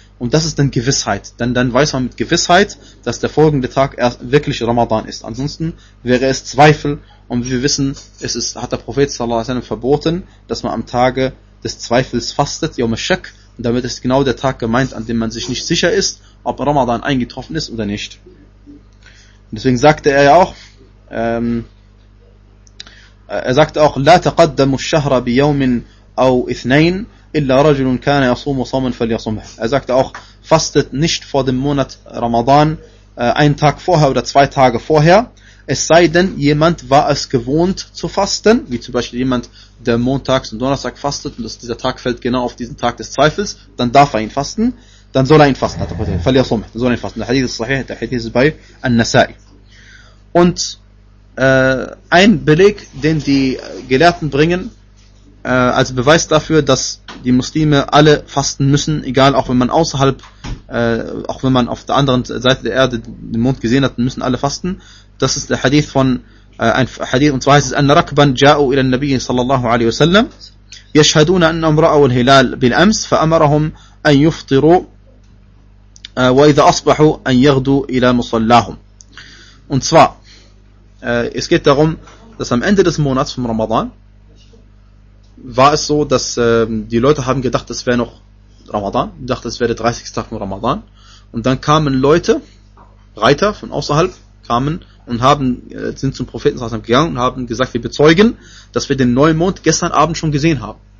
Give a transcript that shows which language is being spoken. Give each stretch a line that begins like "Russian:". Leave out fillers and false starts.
German: Und das ist dann Gewissheit. Denn dann weiß man mit Gewissheit, dass der folgende Tag erst wirklich Ramadan ist. Ansonsten wäre es Zweifel. Und wie wir wissen, hat der Prophet sallallahu alaihi wasallam verboten, dass man am Tage des Zweifels fastet, Yawm al-Shak. Und damit ist genau der Tag gemeint, an dem man sich nicht sicher ist, ob Ramadan eingetroffen ist oder nicht. Und deswegen sagte er ja auch, er sagte auch,
Arabic: لا تقدموا الشهر بيوم أو اثنين إلا رجل كان يصوم صوما فليصمه.
German: Er sagte auch, fastet nicht vor dem Monat Ramadan einen Tag vorher oder zwei Tage vorher, es sei denn, jemand war es gewohnt zu fasten, wie zum Beispiel jemand, der montags und donnerstag fastet und dieser Tag fällt genau auf diesen Tag des Zweifels, dann darf er ihn fasten. Dann soll er ihn fasten, hat der Prophet.
Arabic: فَلْيَصُمْهُ.
German: Dann soll er ihn fasten. Der Hadith ist sahih, der Hadith ist bei An-Nasa'i. Und ein Beleg, den die Gelehrten bringen, als Beweis dafür, dass die Muslime alle fasten müssen, egal, auch wenn man außerhalb, auch wenn man auf der anderen Seite der Erde den Mond gesehen hat, müssen alle fasten. Das ist der Hadith von, ein Hadith, und zwar heißt es,
Arabic: أَنَّرَكْبًا جَاءُوا إِلَى النَّبِيِّ صَلَّى اللَّهُ عَلَيْهِ وَسَلَّمْ يَشْهَدُونَ أَنَّهُمْ رَأَوْا الْهِلَالَ بِالْأَمْسِ فَأَمَرَهُمْ أَنْ يُفْطِرُوا وَإِذَا أَصْبَحُوا أَنْ يَغْدُوا إِلَى مُصَلَّاهُمْ.
German: Und zwar, es geht darum, dass am Ende des Monats vom Ramadan war es so, dass die Leute haben gedacht, es wäre noch Ramadan, dachte, es wäre der 30. Tag von Ramadan. Und dann kamen Leute, Reiter von außerhalb, kamen und haben sind zum Propheten gegangen und haben gesagt, wir bezeugen, dass wir den Neumond gestern Abend schon gesehen haben.